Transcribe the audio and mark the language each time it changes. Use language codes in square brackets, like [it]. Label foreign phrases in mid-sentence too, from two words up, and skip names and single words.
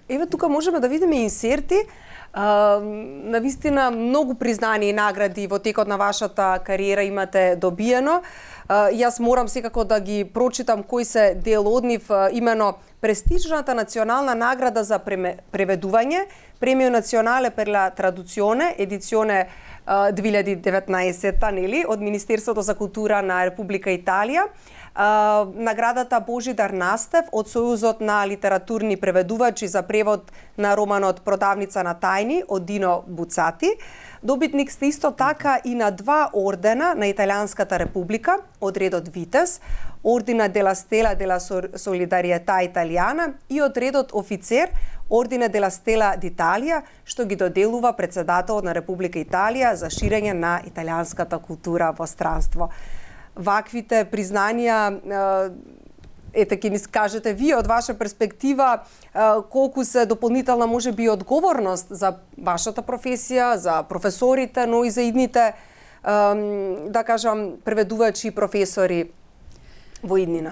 [mk] Еве тука можеме да видиме инсерти, навистина многу признани и награди во текот на вашата кариера имате добиено. Јас морам секако да ги прочитам кои се дел од нив, имено престижната национална награда за преведување, Премио национале per la traduzione, едиционе 2019, нели, од Министерството за култура на Република Италија, наградата Божидар Настев од Сојузот на литературни преведувачи за превод на романот Продавница на тајни од Дино Буцати. Добитник сте исто така и на 2 ордена на Италијанската република од редот Витес, Ордина della Stella della Solidarietà Italiana и од редот Офицер, Ордина della Stella d'Italia, што ги доделува председателот на Република Италија за ширење на италијанската култура во странство. Ваквите признанија, ќе ни скажете вие од ваша перспектива, колку се дополнителна може би одговорност за вашата професија, за професорите, но и за идните, да кажам, преведувачи и професори во иднина.